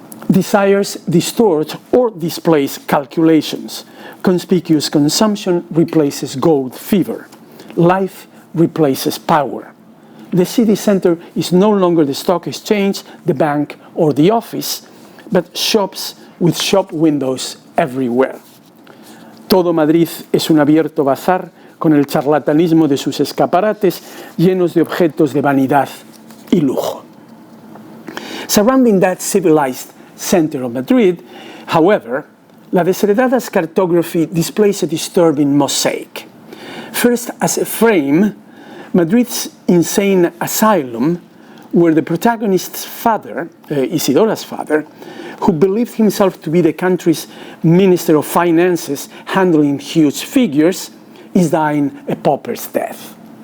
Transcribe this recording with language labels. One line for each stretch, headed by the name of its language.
English: Desires distort or displace calculations. Conspicuous consumption replaces gold fever. Life replaces power. The city center is no longer the stock exchange, the bank, or the office, but shops with shop windows everywhere.
Spanish: Todo Madrid es un abierto bazar con el charlatanismo de sus escaparates llenos de objetos de vanidad y lujo.
English: Surrounding that civilized center of Madrid, however, La Desheredada's cartography displays a disturbing mosaic. First, as a frame, Madrid's insane asylum, where the protagonist's father, Isidora's father, who believed himself to be the country's Minister of Finances handling huge figures, is dying a pauper's death.